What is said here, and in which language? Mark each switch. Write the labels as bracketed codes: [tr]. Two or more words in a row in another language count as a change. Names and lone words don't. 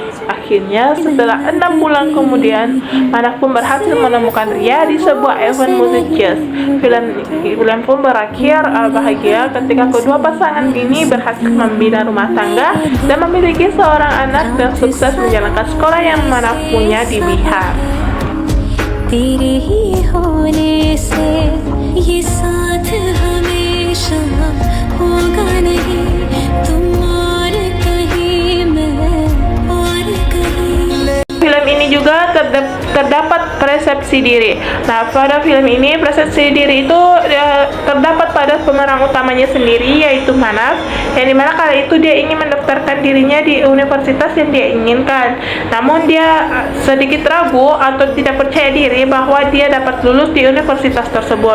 [id] Akhirnya setelah 6 bulan kemudian, Manav pun berhasil menemukan Ria di sebuah event musik jazz. Film pun berakhir bahagia ketika kedua pasangan ini berhasil membina rumah tangga dan memiliki seorang anak dan sukses menjalankan sekolah yang Manav punya di Bihar. [hi] तेरे ही होने से ये साथ हमेशा होगा नहीं, तुम और कहीं मैं और कहीं. [id] Film ini juga terdapat persepsi diri. Nah, pada film ini persepsi diri itu terdapat pada pemeran utamanya sendiri, yaitu Manav, yang dimana kala itu dia ingin mendaftarkan dirinya di universitas yang dia inginkan. Namun dia sedikit ragu atau tidak percaya diri bahwa dia dapat lulus di universitas tersebut.